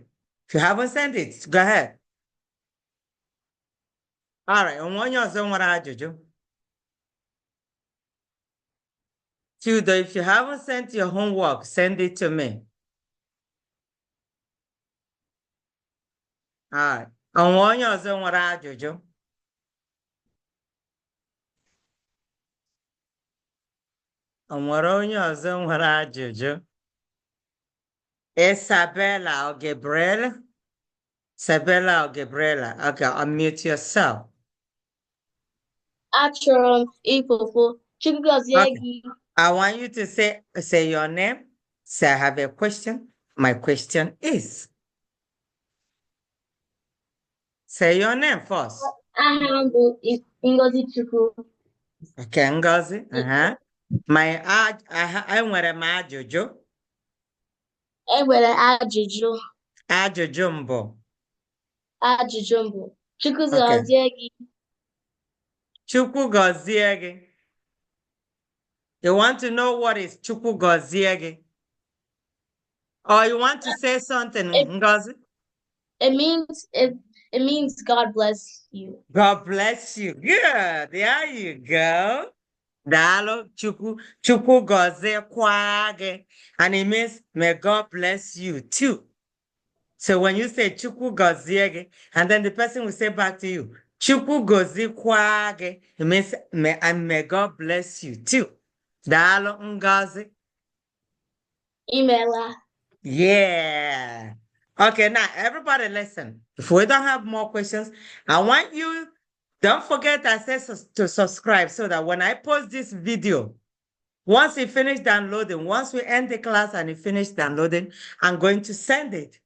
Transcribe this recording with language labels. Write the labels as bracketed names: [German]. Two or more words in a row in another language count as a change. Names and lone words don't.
[English] If you haven't sent it, go ahead. All right, Chudo, if you haven't sent your homework, send it to me. All right. [Igbo] Onye ọzọ nwere ajụjụ? Onwere onye ọzọ nwere ajụjụ? [English] Isabella or Gabriela? Isabella or Gabriela? Okay, unmute yourself. [Igbo] Achọrọ m ịpụpụ. Chukwu gọzie [English] Okay. [Igbo] gị. [English] I want you to say your name. Say, I have a question. My question is. Say your name first. [Igbo] Aha m bụ Ngozi Chukwu. Okay, Ngozi. Enwere m ajụjụ. Enwere ajụjụ. Ajụjụ mbụ. Ajụjụ mbụ. Chukwu gọzie gị. Chukwu gọzie gị. [English] You want to know what is [Igbo] Chukwu gọzie gị? [English] Or you want to say something, Ngozi? It means God bless you. God bless you. Good. There you go. [Igbo] Dalo Chukwu gọziekwa gị. [English] And it means may God bless you too. So when you say [Igbo] Chukwu gọzie gị, [English] and then the person will say back to you, [Igbo] Chukwu gọziekwa gị, [English] it means may God bless you too. [Igbo] Dalo Ngozi. Imela. [English] Yeah. Okay, now everybody listen. If we don't have more questions, I want you, don't forget to subscribe so that when I post this video, once you finish downloading, once we end the class and you finish downloading, I'm going to send it.